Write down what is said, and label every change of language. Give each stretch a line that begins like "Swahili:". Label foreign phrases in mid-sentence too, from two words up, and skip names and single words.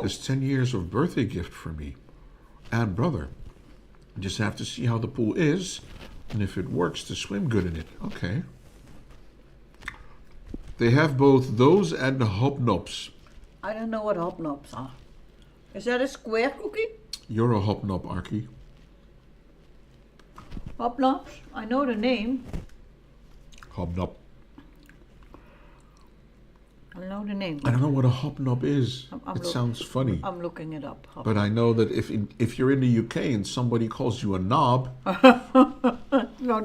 English: This 10 years of birthday gift for me and brother. Just have to see how the pool is and if it works to swim good in it. Okay. They have both those and the hobnobs. I don't know what hobnobs are. Is that a square cookie? You're a hobnob, Arkie. Hobnobs? I know the name. Hobnob. I know the name. I don't know what a hobnob is. I'm It look- sounds funny. I'm looking it up. But I know that if you're in the UK and somebody calls you a knob, Not